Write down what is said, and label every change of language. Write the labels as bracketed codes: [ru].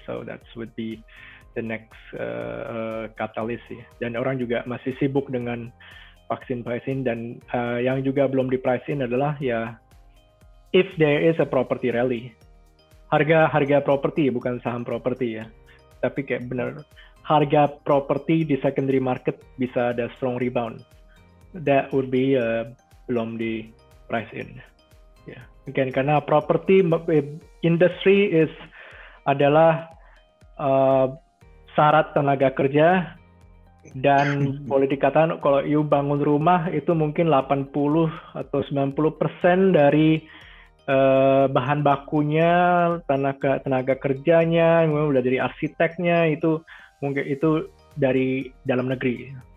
[en] So that would be the next catalyst ya. [id] Dan orang juga masih sibuk dengan vaksin pricing, dan yang juga belum di pricing adalah ya [en] if there is a property rally, [id] harga properti bukan saham properti ya. tapi kayak benar harga properti di secondary market bisa ada [en] strong rebound. That would be [id] belum di [en] price in. Yeah. [id] Again, karena property industry adalah syarat tenaga kerja, dan boleh dikatakan kalau you bangun rumah itu mungkin 80 atau 90% dari bahan bakunya, tenaga kerjanya, udah dari arsiteknya itu mungkin itu dari dalam negeri.